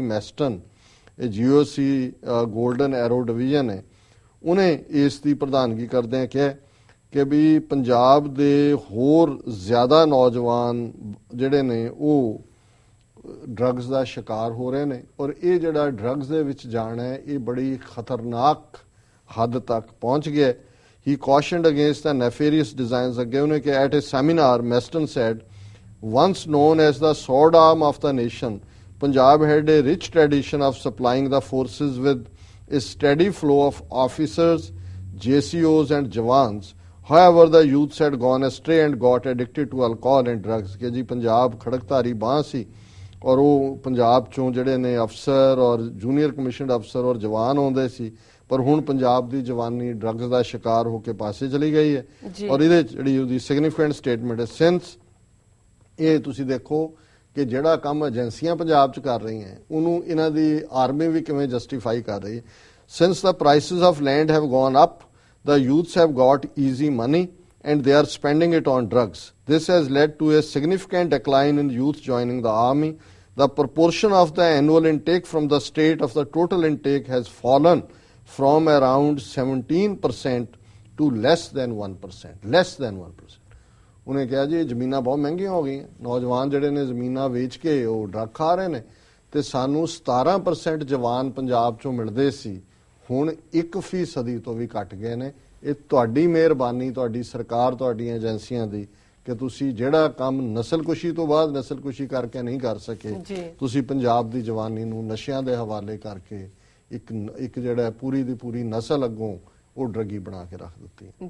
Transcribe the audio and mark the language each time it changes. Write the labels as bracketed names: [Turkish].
[Punjabi] ਮੈਸਟਨ, ਇਹ GOC golden arrow division ਹੈ, ਉਹਨੇ ਇਸ ਦੀ ਪ੍ਰਧਾਨਗੀ ਕਰਦਿਆਂ ਕਿਹਾ ਕਿ ਵੀ ਪੰਜਾਬ ਦੇ ਹੋਰ ਜ਼ਿਆਦਾ ਨੌਜਵਾਨ ਜਿਹੜੇ ਨੇ ਉਹ ਡਰੱਗਸ ਦਾ ਸ਼ਿਕਾਰ ਹੋ ਰਹੇ ਨੇ ਔਰ ਇਹ ਜਿਹੜਾ ਡਰੱਗਸ ਦੇ ਵਿੱਚ ਜਾਣਾ ਹੈ ਇਹ ਬੜੀ ਖਤਰਨਾਕ ਹੱਦ ਤੱਕ ਪਹੁੰਚ ਗਿਆ। [English] He cautioned against the nefarious designs. [Punjabi] ਅੱਗੇ ਉਹਨੇ ਕਿ [English] at a seminar, Meston said, once known as the sword arm of the nation, Punjab had a rich tradition of supplying the forces with a steady flow of officers, JCOs and jawans. However, the youths had gone astray and got addicted to alcohol and drugs. [Punjabi] ਕਿ ਜੀ ਪੰਜਾਬ ਖੜਕਧਾਰੀ ਬਾਂਹ ਸੀ ਔਰ ਉਹ ਪੰਜਾਬ ਚੋਂ ਜਿਹੜੇ ਨੇ ਅਫਸਰ ਔਰ ਜੂਨੀਅਰ ਕਮਿਸ਼ਨਡ ਅਫਸਰ ਔਰ ਜਵਾਨ ਆਉਂਦੇ ਸੀ, ਪਰ ਹੁਣ ਪੰਜਾਬ ਦੀ ਜਵਾਨੀ ਡਰੱਗਸ ਦਾ ਸ਼ਿਕਾਰ ਹੋ ਕੇ ਪਾਸੇ ਚਲੀ ਗਈ ਹੈ। ਔਰ ਇਹਦੇ ਜਿਹੜੀ ਉਹਦੀ ਸਿਗਨੀਫੀਕੈਂਟ ਸਟੇਟਮੈਂਟ ਹੈ, ਸਿੰਸ ਇਹ ਤੁਸੀਂ ਦੇਖੋ ਕਿ ਜਿਹੜਾ ਕੰਮ ਏਜੰਸੀਆਂ ਪੰਜਾਬ 'ਚ ਕਰ ਰਹੀਆਂ ਉਹਨੂੰ ਇਹਨਾਂ ਦੀ ਆਰਮੀ ਵੀ ਕਿਵੇਂ ਜਸਟੀਫਾਈ ਕਰ ਰਹੀ ਹੈ। [English] Since the prices of land have gone up, the youths have got easy money and they are spending it on drugs. This has led to a significant decline in youth joining the army. The proportion of the annual intake from the state of the total intake has fallen from around 17% to less than 1%. Less than 1%. [Punjabi] ਉਹਨੇ ਕਿਹਾ ਜੀ ਜ਼ਮੀਨਾਂ ਬਹੁਤ ਮਹਿੰਗੀਆਂ ਹੋ ਗਈਆਂ, ਨੌਜਵਾਨ ਜਿਹੜੇ ਨੇ ਜ਼ਮੀਨਾਂ ਵੇਚ ਕੇ ਉਹ ਡਰੱਗ ਖਾ ਰਹੇ ਨੇ ਤੇ ਸਾਨੂੰ 17% ਜਵਾਨ ਪੰਜਾਬ ਚੋਂ ਮਿਲਦੇ ਸੀ, ਹੁਣ 1% ਤੋਂ ਵੀ ਘਟ ਗਏ ਨੇ। ਇਹ ਤੁਹਾਡੀ ਮਿਹਰਬਾਨੀ, ਤੁਹਾਡੀ ਸਰਕਾਰ, ਤੁਹਾਡੀਆਂ ਏਜੰਸੀਆਂ ਦੀ ਕਿ ਤੁਸੀਂ ਜਿਹੜਾ ਕੰਮ ਨਸਲਕੁਸ਼ੀ ਤੋਂ ਬਾਅਦ ਨਸਲਕੁਸ਼ੀ ਕਰਕੇ ਨਹੀਂ ਕਰ ਸਕੇ, ਤੁਸੀਂ ਪੰਜਾਬ ਦੀ ਜਵਾਨੀ ਨੂੰ ਨਸ਼ਿਆਂ ਦੇ ਹਵਾਲੇ ਕਰਕੇ ਇੱਕ ਜਿਹੜਾ ਪੂਰੀ ਦੀ ਪੂਰੀ ਨਸਲ ਅੱਗੋਂ ਉਹ ਡਰੱਗੀ ਬਣਾ ਕੇ ਰੱਖ ਦਿੱਤੀ।